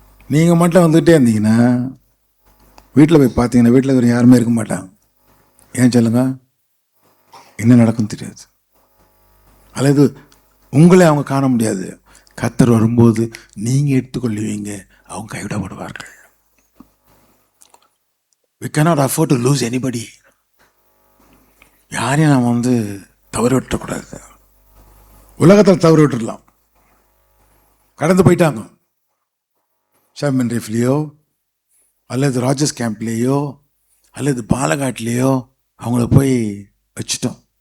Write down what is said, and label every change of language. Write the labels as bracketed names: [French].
[Tamil] நீங்கள் மட்டும் வந்துகிட்டே இருந்தீங்கன்னா வீட்டில் போய் பார்த்தீங்கன்னா வீட்டில் இருக்கிற யாருமே இருக்க மாட்டாங்க. ஏன் சொல்லுங்க? என்ன நடக்கும் தெரியாது, அல்லது உங்களே அவங்க காண முடியாது. கர்த்தர் வரும்போது நீங்கள் எடுத்துக்கொள்ளுவீங்க, அவங்க கைவிடப்படுவார்கள். [English] We cannot afford to lose anybody. [Tamil] யாரையும் நாம் வந்து தவறு விட்டுறக்கூடாது. உலகத்தில் தவறு விட்டுடலாம், கடந்து போயிட்டாங்க. ஷாமன் ரீஃப்லேயோ அல்லது ராஜஸ் கேம்ப்லேயோ அல்லது பாலகாட்டிலேயோ அவங்கள போய் வச்சுட்டோம்.